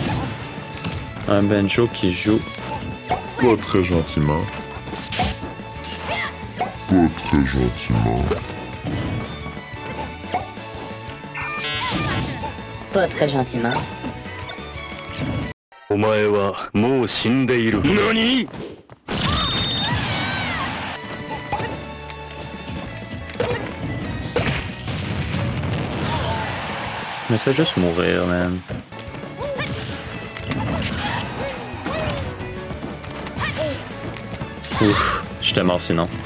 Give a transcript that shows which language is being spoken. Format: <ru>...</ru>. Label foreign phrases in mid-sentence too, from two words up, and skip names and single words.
<fr>Un Benjo qui joue Pas très gentiment. Pas très gentiment. Pas très gentiment.</fr> <ja>お前はもう死んでいる。何？</ja> <fr>Mais fais juste mourir, man. Ouf, j'étais mort sinon.</fr>